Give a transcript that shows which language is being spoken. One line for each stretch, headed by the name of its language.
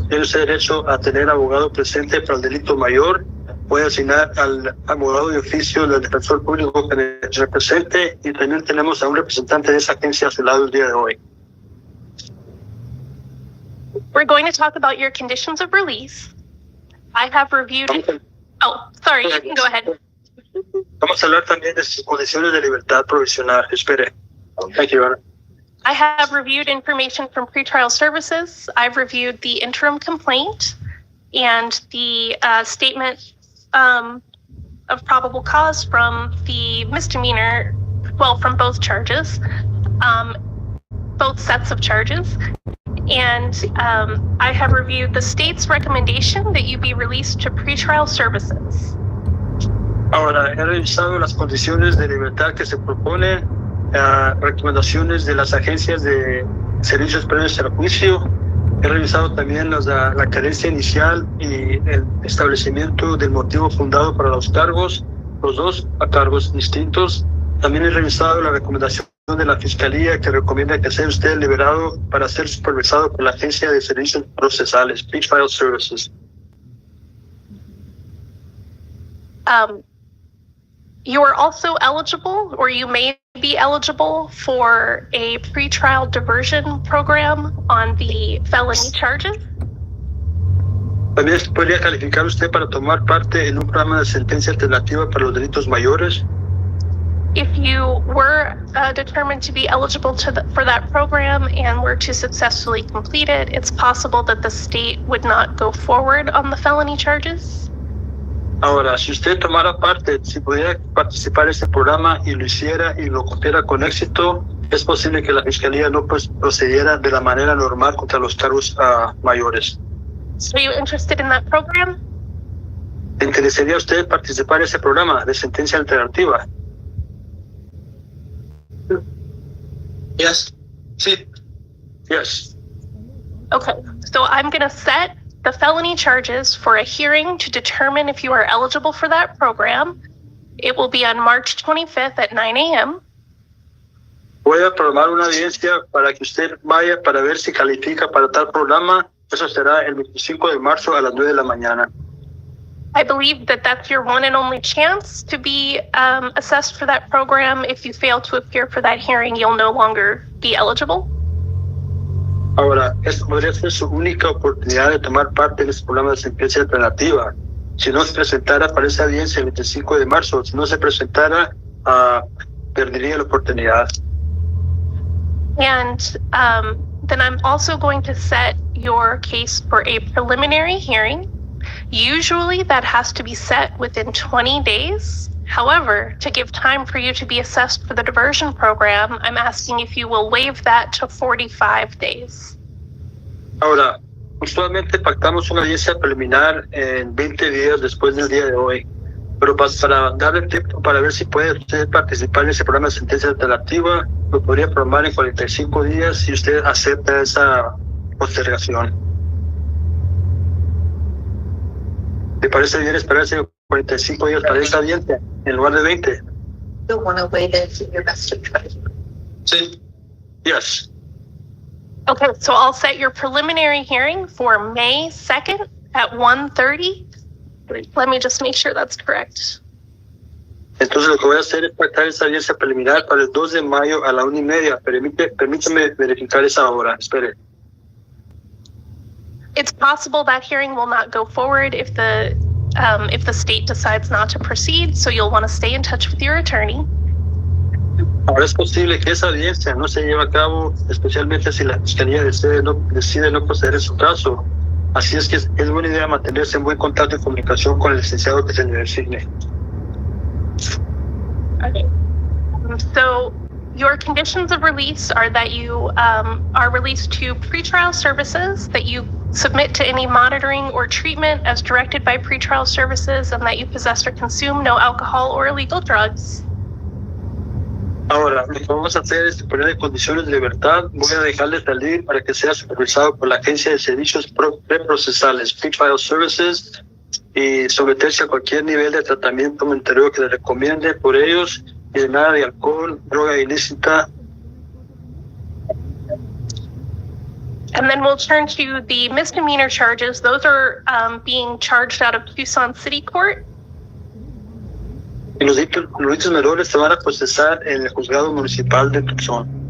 Spanish: Tiene usted derecho a tener abogado presente para el delito mayor. Puede asignar al abogado de oficio del defensor público que le represente, y también tenemos a un representante de esa agencia a su lado el día de hoy.
English: We're going to talk about your conditions of release. I have reviewed it. Oh, sorry, you can go ahead.
Spanish: Vamos a hablar también de sus condiciones de libertad provisional. Espere.
English: Thank you, Your Honor. I have reviewed information from pretrial services. I've reviewed the interim complaint and the statement of probable cause from the misdemeanor, well, from both charges, both sets of charges. And I have reviewed the state's recommendation that you be released to pretrial services.
Spanish: Ahora, he revisado las condiciones de libertad que se proponen, recomendaciones de las agencias de servicios previos al juicio. He revisado también la carencia inicial y el establecimiento del motivo fundado para los cargos, los dos cargos distintos. También he revisado la recomendación de la Fiscalía que recomienda que sea usted liberado para ser supervisado por la Agencia de Servicios Procesales, Pretrial Services.
English: You are also eligible, or you may be eligible, for a pretrial diversion program on the felony charges.
Spanish: También podría calificar usted para tomar parte en un programa de sentencia alternativa para los delitos mayores.
English: If you were determined to be eligible for that program and were to successfully complete it, it's possible that the state would not go forward on the felony charges.
Spanish: Ahora, si usted tomara parte, si pudiera participar en este programa y lo hiciera y lo cumpliera con éxito, es posible que la Fiscalía no procediera de la manera normal contra los cargos mayores.
English: So are you interested in that program?
Spanish: ¿Le interesaría a usted participar en ese programa de sentencia alternativa?
English: Yes.
Spanish: Sí.
English: Yes. Okay, so I'm going to set the felony charges for a hearing to determine if you are eligible for that program. It will be on March 25th at 9 a.m.
Spanish: Voy a programar una audiencia para que usted vaya para ver si califica para tal programa. Eso será el 25 de marzo a las 9 de la mañana.
English: I believe that that's your one and only chance to be assessed for that program. If you fail to appear for that hearing, you'll no longer be eligible.
Spanish: Ahora, esta podría ser su única oportunidad de tomar parte en este programa de sentencia alternativa. Si no se presentara para esa audiencia el 25 de marzo, si no se presentara, perdería la oportunidad.
English: And then I'm also going to set your case for a preliminary hearing. Usually that has to be set within 20 days. However, to give time for you to be assessed for the diversion program, I'm asking if you will waive that to 45 days.
Spanish: Ahora, usualmente pactamos una audiencia preliminar en 20 días después del día de hoy. Pero para darle tiempo para ver si puede usted participar en ese programa de sentencia alternativa, lo podría programar en 45 días si usted acepta esa postergación. ¿Le parece bien esperarse 45 días para esa audiencia en lugar de 20?
English: You'll want to wait and do your best to try.
Spanish: Sí.
English: Yes. Okay, so I'll set your preliminary hearing for May 2nd at 1:30. Let me just make sure that's correct.
Spanish: Entonces lo que voy a hacer es pactar esa audiencia preliminar para el 2 de mayo a la 1:30. Permítame verificar esa hora. Espere.
English: It's possible that hearing will not go forward if the state decides not to proceed, so you'll want to stay in touch with your attorney.
Spanish: Ahora es posible que esa audiencia no se lleve a cabo, especialmente si la fiscalía decide no proceder en su caso. Así es que es buena idea mantenerse en buen contacto y comunicación con el licenciado que se le designe.
English: Okay. So your conditions of release are that you are released to pretrial services, that you submit to any monitoring or treatment as directed by pretrial services, and that you possess or consume no alcohol or illegal drugs.
Spanish: Ahora, lo que vamos a hacer es poner en condiciones de libertad. Voy a dejarle salir para que sea supervisado por la Agencia de Servicios Preprocesales, Pretrial Services, y someterse a cualquier nivel de tratamiento monetario que le recomiende por ellos, y de nada de alcohol, droga ilícita.
English: And then we'll turn to the misdemeanor charges. Those are being charged out of Tucson City Court.
Spanish: Y los delitos menores se van a procesar en el juzgado municipal de Tucson.